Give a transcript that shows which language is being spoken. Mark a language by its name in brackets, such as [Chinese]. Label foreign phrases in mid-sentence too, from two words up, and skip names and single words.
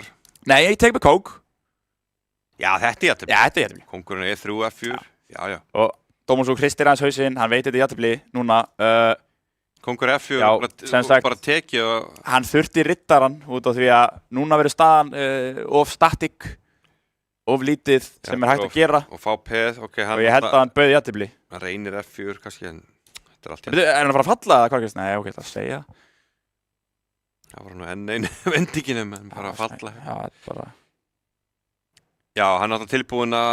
[Icelandic] Nei, ég tek með kók. Já, þetta er jafntefli. Já, þetta er jafntefli. Kongurinn er E3, F4. Já. Og Dómansúk hristir hans hausinn, hann veit þetta er jafntefli núna. Kongur F4 og bara tekið og... Hann þurfti riddaran út á því að núna verður staðan of static, of lítið sem er hægt að gera. Og fá peð, ok. Og ég held að hann bauði jafntefli. Hann reynir F4 kannski, en þetta er allt jafntefli. Er hann að fara að falla eða hvað? Nei, ok, það segja. Það var nú enn einu vendinginum, en bara að falla. Já, bara... Já, hann er alltaf tilbúinn að...